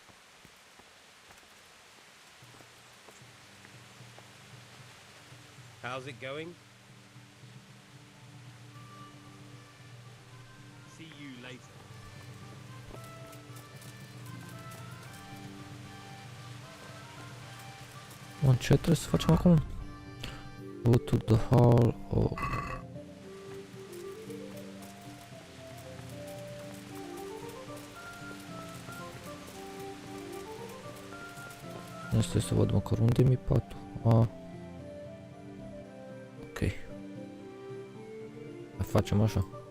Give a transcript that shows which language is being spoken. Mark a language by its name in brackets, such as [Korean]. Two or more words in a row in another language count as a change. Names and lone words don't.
[English] How's it going? See you later. [Romanian] Bun, ce trebuie să facem acum? [English] Go to the hall. Oh. [Romanian] Asta să văd măcar unde mi patul. Ah. Ok. Facem așa.